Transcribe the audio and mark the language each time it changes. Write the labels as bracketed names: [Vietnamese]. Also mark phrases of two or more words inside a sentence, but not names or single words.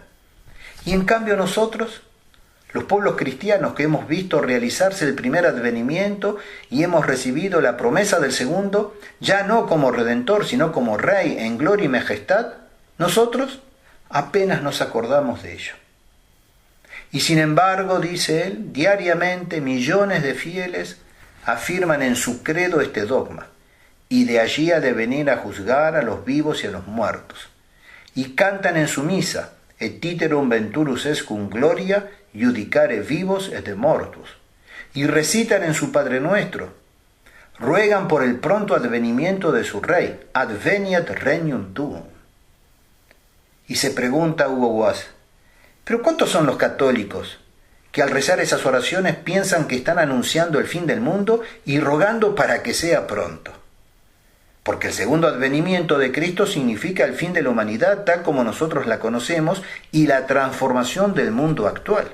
[Spanish] Y en cambio nosotros, los pueblos cristianos que hemos visto realizarse el primer advenimiento y hemos recibido la promesa del segundo, ya no como Redentor, sino como Rey en gloria y majestad, nosotros apenas nos acordamos de ello. Y sin embargo, dice él, diariamente millones de fieles afirman en su credo este dogma, y de allí ha de venir a juzgar a los vivos y a los muertos. Y cantan en su misa, [Latin] et iterum venturus est cum gloria, judicare vivos et de mortus. [Spanish] Y recitan en su Padre Nuestro, ruegan por el pronto advenimiento de su Rey, [Latin] adveniat regnum tuum. [Spanish] Y se pregunta Hugo Guas, ¿pero cuántos son los católicos que al rezar esas oraciones piensan que están anunciando el fin del mundo y rogando para que sea pronto? Porque el segundo advenimiento de Cristo significa el fin de la humanidad tal como nosotros la conocemos y la transformación del mundo actual.